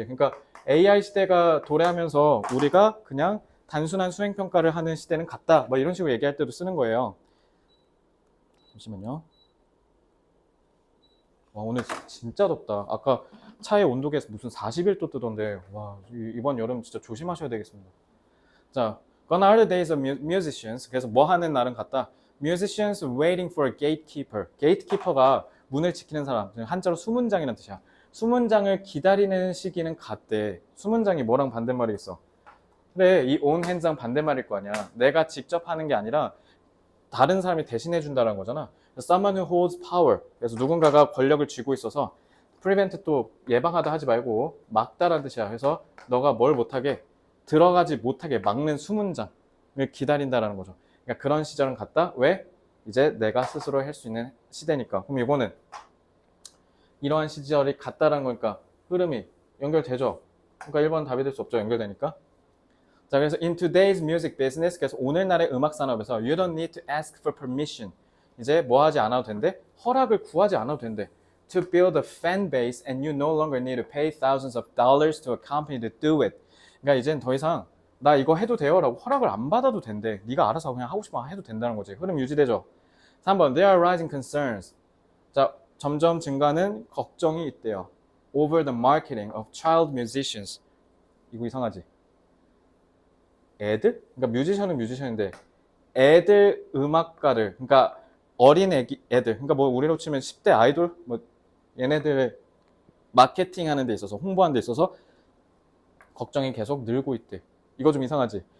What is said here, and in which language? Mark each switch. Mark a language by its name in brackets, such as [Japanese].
[Korean] 그러니까 AI 시대가 도래하면서 우리가 그냥 단순한 수행평가를 하는 시대는 갔다 뭐 이런 식으로 얘기할 때도 쓰는 거예요. 잠시만요. 와, 오늘 진짜 덥다. 아까 차의 온도계에서 무슨 41도 뜨던데 와, 이번 여름 진짜 조심하셔야 되겠습니다. [English] 자, Gone are the days of musicians. [Korean] 그래서 뭐 하는 날은 같다. [English] Musicians waiting for a gatekeeper. [Korean] gatekeeper가 문을 지키는 사람. 한자로 수문장이라는 뜻이야. 수문장을 기다리는 시기는 같대. 수문장이 뭐랑 반대말이 있어? 그래, 이 on hand상 반대말일 거 아니야. 내가 직접 하는 게 아니라 다른 사람이 대신해 준다는 거잖아. [English] Someone who holds power. [Korean] 그래서 누군가가 권력을 쥐고 있어서 prevent 또 예방하다 하지 말고 막다라는 뜻이야. 그래서 너가 뭘 못하게 들어가지 못하게 막는 수문장을 기다린다라는 거죠. 그러니까 그런 시절은 갔다. 왜? 이제 내가 스스로 할 수 있는 시대니까. 그럼 이거는 이러한 시절이 갔다라는 거니까 흐름이 연결되죠. 그러니까 1번 답이 될 수 없죠. 연결되니까. 자, 그래서 [English] in today's music business, [Korean] 그래서 오늘날의 음악 산업에서 [English] you don't need to ask for permission. [Korean] 이제 뭐 하지 않아도 된대? 허락을 구하지 않아도 된대. [English] To build a fan base and you no longer need to pay thousands of dollars to a company to do it. [Korean] 그러니까 이젠 더 이상 나 이거 해도 돼요 라고 허락을 안 받아도 된대. 네가 알아서 그냥 하고 싶으면 해도 된다는 거지. 흐름 유지되죠. [English] 3번 There are rising concerns. [Korean] 자, 점점 증가하는 걱정이 있대요. [English] Over the marketing of child musicians. [Korean] 이거 이상하지? 애들? 그러니까 뮤지션은 뮤지션인데 애들 음악가를 그러니까 어린 애들 그러니까 뭐 우리로 치면 10대 아이돌 뭐 얘네들 마케팅 하는 데 있어서 홍보하는 데 있어서 걱정이 계속 늘고 있대. 이거 좀 이상하지?